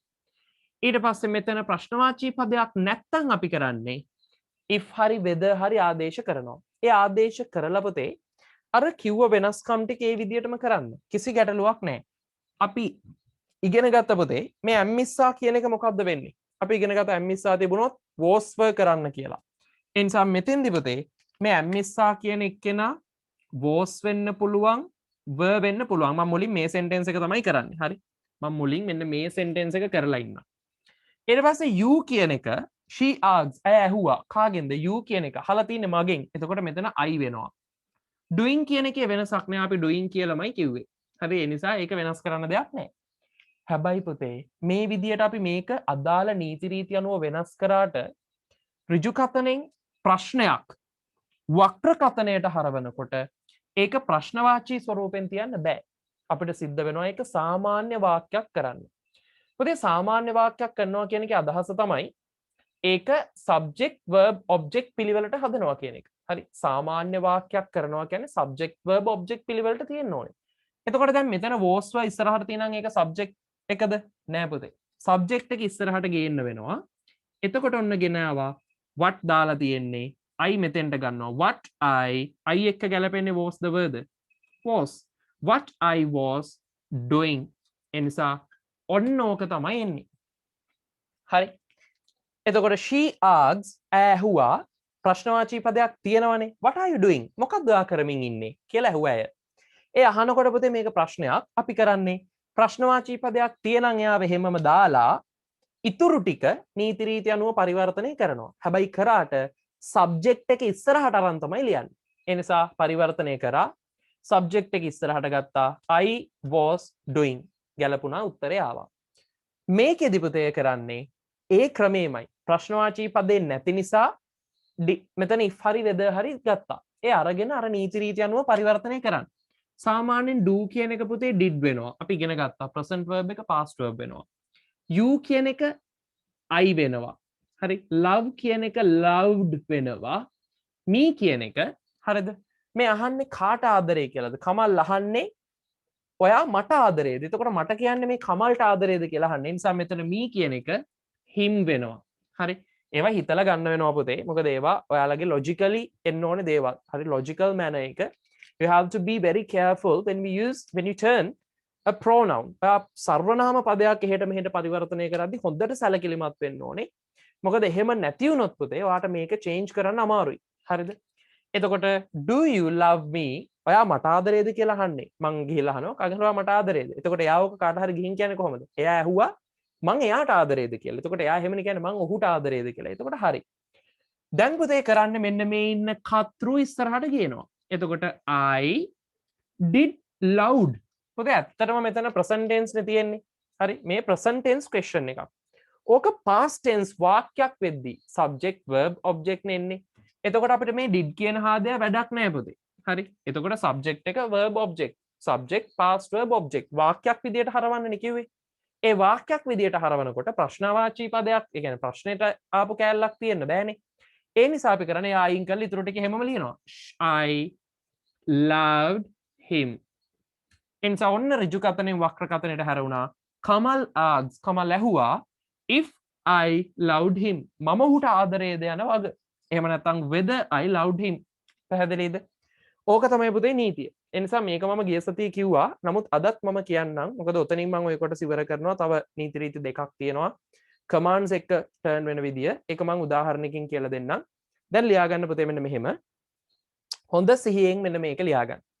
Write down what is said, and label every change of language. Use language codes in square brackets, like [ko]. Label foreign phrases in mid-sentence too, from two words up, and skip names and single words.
[si] ඊට පස්සේ මෙතන ප්‍රශ්නවාචී පදයක් නැත්තම් අපි කරන්නේ if හරි whether හරි ආදේශ කරනවා. ඒ ආදේශ කරලා පුතේ අර කිව්ව වෙනස්කම් ටික ඒ විදිහටම කරන්න. කිසි ගැටලුවක් නැහැ. අපි ඉගෙන ගත්ත පුතේ මේ ඇම්මිස්සා කියන එක මොකද්ද වෙන්නේ? අපි ඉගෙන ගත්ත ඇම්මිස්සා තිබුණොත් [en] was were [si] කරන්න කියලා. ඒ නිසා මෙතෙන්දි පුතේ මේ ඇම්මිස්සා කියන එක්කෙනා was වෙන්න පුළුවන් were වෙන්න පුළුවන්. මම මුලින් මේ sentence එක තමයි කරන්නේ. හරි? මම මුලින් මෙන්න මේ sentence එක කරලා ඉන්නවා. ඊට පස්සේ you කියන එක [en] she asked [si] ඇය ඇහුවා කාගෙන්ද you කියන එක අහලා තින්නේ මගෙන්. එතකොට මෙතන I වෙනවා. doing කියන එකේ වෙනසක් නෑ. අපි doing කියලාමයි කිව්වේ. හරි? ඒ නිසා ඒක වෙනස් කරන්න දෙයක් නෑ. හැබැයි පුතේ මේ විදියට අපි මේක අදාළ නීති රීති අනුව වෙනස් කරාට ඍජු කතනෙන් ප්‍රශ්නයක් වක්‍ර කතනයට හරවනකොට ඒක ප්‍රශ්නවාචී ස්වරූපෙන් තියන්න බෑ. අපිට සිද්ධ වෙනවා ඒක සාමාන්‍ය වාක්‍යයක් කරන්න. පුතේ සාමාන්‍ය වාක්‍යයක් කරනවා කියන එකේ අදහස තමයි ඒක [en] subject verb object [si] පිළිවෙලට හදනවා කියන එක. හරි? සාමාන්‍ය වාක්‍යයක් කරනවා කියන්නේ [en] subject verb object [si] පිළිවෙලට තියෙන්න ඕනේ. එතකොට දැන් මෙතන was වල ඉස්සරහට තියෙනම් ඒක subject එකද? නෑ පුතේ. subject එක ඉස්සරහට ගේන්න වෙනවා. එතකොට ඔන්න ගෙන ආවා what දාලා තියෙන්නේ I මෙතෙන්ට ගන්නවා. [en] what I [si] එක්ක ගැලපෙන්නේ [en] was the word was what I was doing. [si] එනිසා ඔන්න ඕක තමයි එන්නේ. හරි? එතකොට [en] she asked [si] ඇහුවා ප්‍රශ්නවාචී පදයක් තියෙනවනේ. [en] what are you doing? [si] මොකක්ද ඔයා කරමින් ඉන්නේ කියලා ඇහුවා ඇය. ඒ අහනකොට පුතේ මේක ප්‍රශ්නයක්. අපි කරන්නේ ප්‍රශ්නවාචී පදයක් තියෙනම් එයාව හැමම දාලා ඉතුරු ටික නීති රීති අනුව පරිවර්තනය කරනවා. හැබැයි කරාට සබ්ජෙක්ට් එක ඉස්සරහට අරන් තමයි ලියන්නේ. ඒ නිසා පරිවර්තනය කරා සබ්ජෙක්ට් එක ඉස්සරහට ගත්තා [en] I was doing. [si] ගැලපුණා උත්තරේ ආවා. මේකෙදි පුතේ කරන්නේ ඒ ක්‍රමෙමයි. ප්‍රශ්නවාචී පදේ නැති නිසා මෙතන if හරි whether හරි ගත්තා. ඒ අරගෙන අර නීති රීති අනුව පරිවර්තනය කරන්න. සාමාන්‍යයෙන් do කියන එක පුතේ did වෙනවා. අපි ඉගෙන ගත්තා [en] present verb [si] එක [en] past verb [si] වෙනවා. you කියන එක I වෙනවා. හරි? love කියන එක loved වෙනවා. me කියන එක හරිද? මේ අහන්නේ කාට ආදරේ කියලාද? කමල් අහන්නේ ඔයා මට ආදරේද? එතකොට මට කියන්නේ මේ කමල්ට ආදරේද කියලා අහන්නේ. ඒ නිසා මෙතන me කියන එක him වෙනවා. හරි? ඒවා හිතලා ගන්න වෙනවා පුතේ. මොකද ඒවා ඔයාලගේ logically එන්න ඕනේ දේවල්. හරි? [en] logical manner [si] එක [en] you have to be very careful when you turn a pronoun. [si] සර්වනාම පදයක් එහෙට මෙහෙට පරිවර්තනය කරද්දී හොඳට සැලකිලිමත් වෙන්න ඕනේ. මොකද එහෙම නැති වුණොත් පුතේ ඔයාට මේක change කරන්න අමාරුයි. හරිද? [en] එතකොට do you love me? [si] ඔයා මට ආදරේද කියලා අහන්නේ. මං ගිහිල්ලා අහනවා කගෙන් ඔයා මට ආදරේද? එතකොට එයා ඔක කාට හරි ගිහින් කියන්නේ කොහොමද? එයා ඇහුවා මං එයාට ආදරේද කියලා. එතකොට එයා එහෙමනේ කියන්නේ මං ඔහුට ආදරේද කියලා. එතකොට හරි. දැන් පුතේ කරන්නේ මෙන්න මේ ඉන්න කතෘ ඉස්සරහට ගේනවා. [en] එතකොට I did loud. [si] පුතේ ඇත්තටම මෙතන [en] present tense [si] නේ තියෙන්නේ. හරි? මේ [en] present tense question [si] එකක්. ඕක [en] past tense [si] වාක්‍යයක් වෙද්දී [en] subject verb object [si] නේ එන්නේ. එතකොට අපිට මේ did කියන හාදය වැඩක් නැහැ පුතේ. හරි? එතකොට subject එක [en] verb object. subject past verb object [si] වාක්‍යයක් විදියට හරවන්නනේ කිව්වේ. ඒ වාක්‍යයක් විදියට හරවනකොට ප්‍රශ්නවාචී පදයක්, ඒ කියන්නේ ප්‍රශ්නෙට ආපු කෑල්ලක් තියෙන්න බෑනේ. ඒ නිසා අපි කරන්නේ අයින් කරලා ඊටු ටික හැමම ලියනවා. [en] I loved him. [si] එනිසා ඔන්න ඍජු කතනෙන් වක්‍ර කතනයට හැරුණා. කමල් asks කමල් ඇහුවා [en] if I loved him [si] මම ඔහුට ආදරේද යන වග. එහෙම නැත්නම් [en] whether I loved him. [si] පැහැදිලිද? ඕක තමයි පුතේ නීතිය. ඒ නිසා මේක මම ගිය සතියේ කිව්වා. නමුත් අදත් මම කියන්නම්. මොකද ඔතනින් මම ඔය කොටස ඉවර කරනවා. තව නීති රීති දෙකක් තියෙනවා. කමාන්ඩ්ස් එක ටර්න් වෙන විදිය. ඒක මම උදාහරණයකින් කියලා දෙන්නම්. දැන් ලියා ගන්න පුතේ මෙන්න මෙහෙම. හොඳ සිහියෙන් මෙන්න මේක ලියා ගන්න.